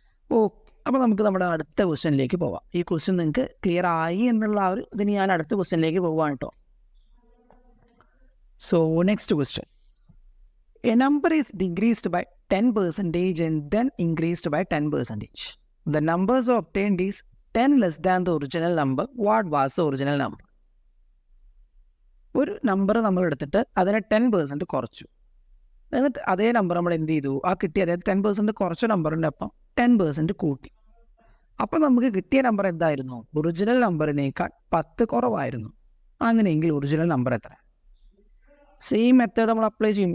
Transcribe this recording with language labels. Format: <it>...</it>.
<ml>Okay, അപ്പോൾ നമുക്ക് നമ്മുടെ അടുത്ത ക്വസ്റ്റ്യനിലേക്ക് പോവാം. ഈ ക്വസ്റ്റ്യൻ നിങ്ങൾക്ക് ക്ലിയർ ആയി എന്നുള്ള ആ ഒരു ഇതിന് ഞാൻ അടുത്ത ക്വസ്റ്റ്യനിലേക്ക് പോവാണ് കേട്ടോ.</ml> <en>So next question. A number is decreased by 10% and then increased by 10%. The numbers obtained is 10 less than the original number. What was the original number?</en> <ml>ഒരു നമ്പർ നമ്മൾ എടുത്തിട്ട് അതിനെ 10% കുറച്ചു, എന്നിട്ട് അതേ നമ്പർ നമ്മൾ എന്ത് ചെയ്തു, ആ കിട്ടിയ അതായത് 10% കുറച്ച നമ്പറിൻ്റെ ഒപ്പം 10% കൂട്ടി. അപ്പം നമുക്ക് കിട്ടിയ നമ്പർ എന്തായിരുന്നു? ഒറിജിനൽ നമ്പറിനേക്കാൾ 10 കുറവായിരുന്നു. അങ്ങനെയെങ്കിൽ ഒറിജിനൽ നമ്പർ എത്ര? സെയിം മെത്തേഡ് നമ്മൾ അപ്ലൈ ചെയ്യും.</ml>